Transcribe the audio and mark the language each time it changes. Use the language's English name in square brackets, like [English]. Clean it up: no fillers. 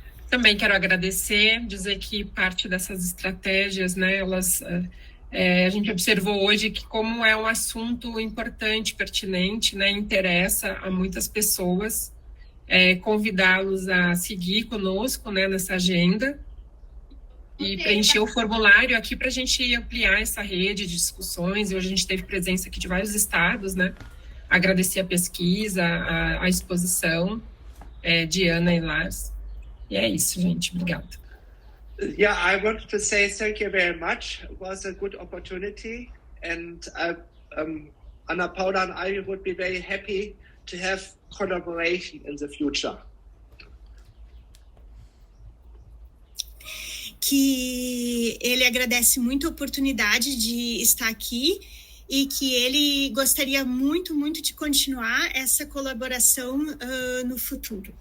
[Portuguese] Também quero agradecer, dizer que parte dessas estratégias, né, a gente observou hoje que como é um assunto importante, pertinente, né, interessa a muitas pessoas, convidá-los a seguir conosco, né, nessa agenda e preencher o formulário aqui para a gente ampliar essa rede de discussões. E hoje a gente teve presença aqui de vários estados, né, agradecer a pesquisa, a exposição de Ana e Lars. E é isso, gente. Obrigada. [English] Yeah, I wanted to say thank you very much. It was a good opportunity, and Ana Paula and I would be very happy to have collaboration in the future. [Portuguese] Que ele agradece muito a oportunidade de estar aqui e que ele gostaria muito, muito de continuar essa colaboração no futuro.